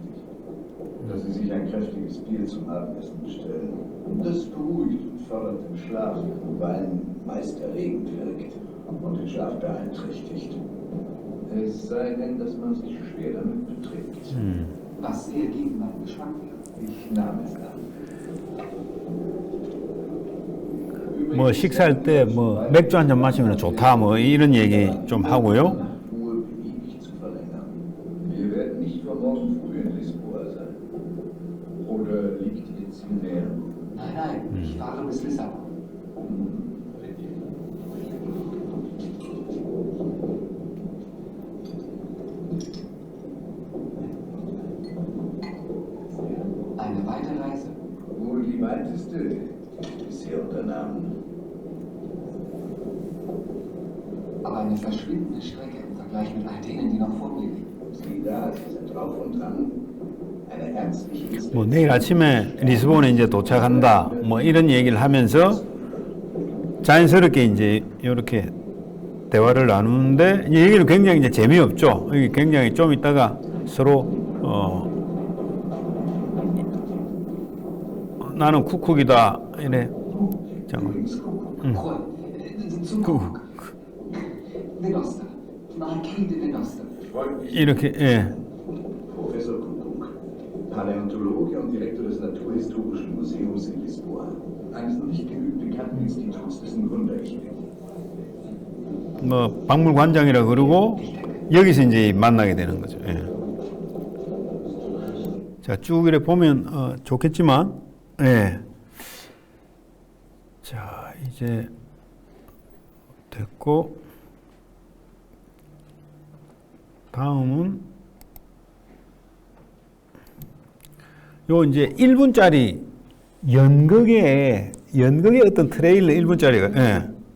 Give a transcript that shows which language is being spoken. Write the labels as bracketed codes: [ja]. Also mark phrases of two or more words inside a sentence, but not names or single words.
[de] Dass Sie sich ein kräftiges Bier zum Abendessen bestellen. Das beruhigt und fördert den Schlaf, Wein meist erregend wirkt und den Schlaf beeinträchtigt. Es sei denn, dass man sich schwer damit beträgt. Was sehr gegen meinen Geschmack wäre. Ich nahm es an. [ko] 뭐 식사할 때 뭐 맥주 한 잔 마시면 좋다 뭐 이런 얘기 좀 하고요. [de] Ruhe beliebig zu verlängern. Wir werden nicht vor morgen früh in Lisboa sein. Oder liegt Ihr Ziel näher? Nein, nein, ich fahre bis Lissabon. Eine Weiterreise? Wohl die weiteste bisher unternommen. Aber eine verschwindende Strecke im Vergleich mit all denen, die noch vor mir liegen. Sie da, Sie sind drauf und dran. Eine ernstliche [ko] 뭐 내일 아침에 리스본에 이제 도착한다. 뭐 이런 얘기를 하면서 자연스럽게 이제 이렇게 대화를 나누는데 이제 얘기는 굉장히 이제 재미없죠. 이게 굉장히 좀 있다가 서로 나는 쿡쿡이다 이래. 잠깐. [de] Zum Kuckuck. Venosta. Marquis de Venosta. [ko] 이렇게 예. [de] Professor Kuckuck, Paläontologe und Direktor des Naturhistorischen Museums in Lisboa. Eines noch nicht genügend bekannten Instituts, dessen Gründer ich bin. [ko] 뭐 박물관장이라 그러고 여기서 이제 만나게 되는 거죠. 예. 자, 쭉 이렇게 보면 좋겠지만, 예. 자, 이제 됐고 다음은 요 이제 1분짜리 연극의 어떤 트레일러 1분짜리가 예.